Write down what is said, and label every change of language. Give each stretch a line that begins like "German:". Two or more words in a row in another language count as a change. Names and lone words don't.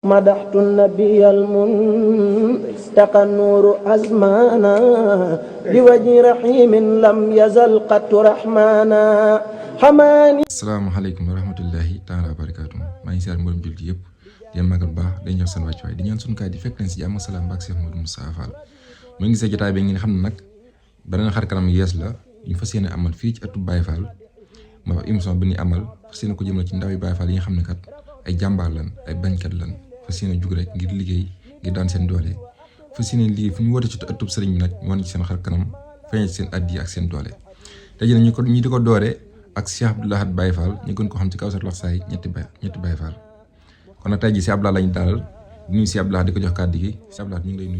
Arabic: مدحت النبي المنتقى النور أزمانا بوجه رحيم لم يزل قط رحمانا حماني. السلام عليكم ورحمة الله تعالى وبركاته
Wolof: maa ngi siyaar mboolem jullit yëpp di leen màggal bu baax dañuy jox seen wàccuwaay di ñaan sunu kaay di fekk leen si jàmm salaam ak Cheikh Modou Moussa Fall mu ngi gisee jotaay bi ngeen xam ne nag beneen xar kanam yees la ñu fas yéene amal fii ci ëttu Baye Fall ma wax émission bi ñuy amal fas yéene ko jëmale ci ndaw yi Baye Fall yi nga xam ne kat ay jàmbaar lan ay bañkat lan fas yéene jug rek ngir liggéey ngir daan seen doole fas yéene liggéey fu ñu woote ci ëttub sëriñ bi nag ñu wane ci seen xar kanam feeñ ci seen addi ak seen doole te jii ñu di ko doore ak Cheikh Abdou Lahad Baye Fall ñu gën ko xam ci Kawsar Laxsaay ñetti Baye Fall kon nag tey jii Cheikh Abdou Lahad lañu dalal di nuyu Cheikh Abdou Lahad di ko jox kàddu gi Cheikh Abdou Lahad ñu ngi lay nuyu.